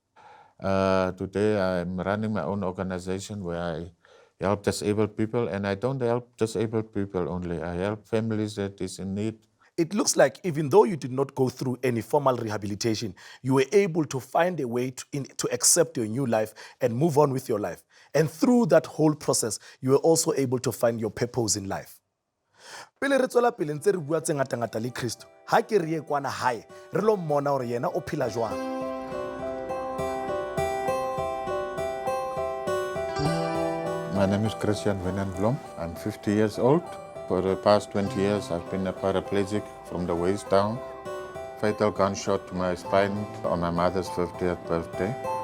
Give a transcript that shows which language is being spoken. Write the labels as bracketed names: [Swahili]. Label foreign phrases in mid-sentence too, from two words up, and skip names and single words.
[English] Today I'm running my own organization where I help disabled people, and I don't help disabled people only. I help families that is in need. It looks like even though you did not go through any formal rehabilitation, you were able to find a way to accept your new life and move on with your life. And through that whole process, you were also able to find your purpose in life. [Southern Sotho] Pele re tswela pele ntse re bua tse ngata le Kristo, ha ke re ye kwana hae re lo mmona hore yena o phela jwang. [English] My name is Christian Blom. I'm 50 years old. For the past 20 years, I've been a paraplegic from the waist down. Fatal gunshot to my spine on my mother's 50th birthday.